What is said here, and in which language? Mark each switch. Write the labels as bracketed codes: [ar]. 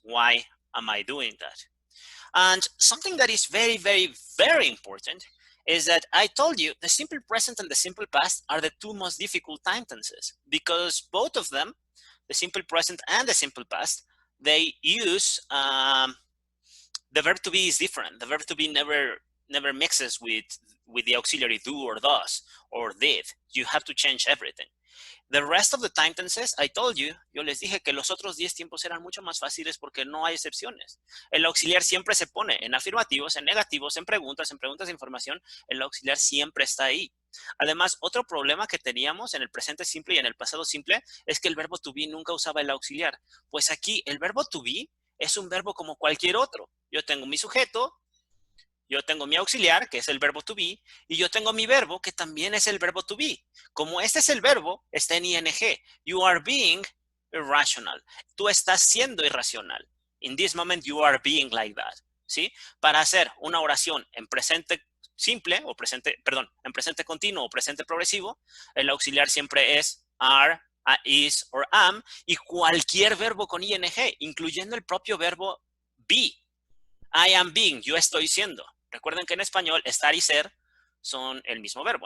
[en] Why am I doing that? And something that is very, very, very important is that I told you the simple present and the simple past are the two most difficult time tenses because both of them, the simple present and the simple past, they use the verb to be is different. The verb to be never mixes with the auxiliary do or does or did. You have to change everything. The rest of the time tenses, I told you, [es] yo les dije que los otros 10 tiempos eran mucho más fáciles porque no hay excepciones. El auxiliar siempre se pone en afirmativos, en negativos, en preguntas de información. El auxiliar siempre está ahí. Además, otro problema que teníamos en el presente simple y en el pasado simple es que el verbo to be nunca usaba el auxiliar. Pues aquí el verbo to be es un verbo como cualquier otro. Yo tengo mi sujeto, yo tengo mi auxiliar, que es el verbo to be, y yo tengo mi verbo, que también es el verbo to be. Como este es el verbo, está en ing. [en] You are being irrational. [es] Tú estás siendo irracional. [en] In this moment, you are being like that. [es] ¿Sí? Para hacer una oración en presente simple, o en presente continuo o presente progresivo, el auxiliar siempre es are, is, or am, y cualquier verbo con ing, incluyendo el propio verbo be. [en] I am being, [es] yo estoy siendo. Recuerden que en español estar y ser son el mismo verbo.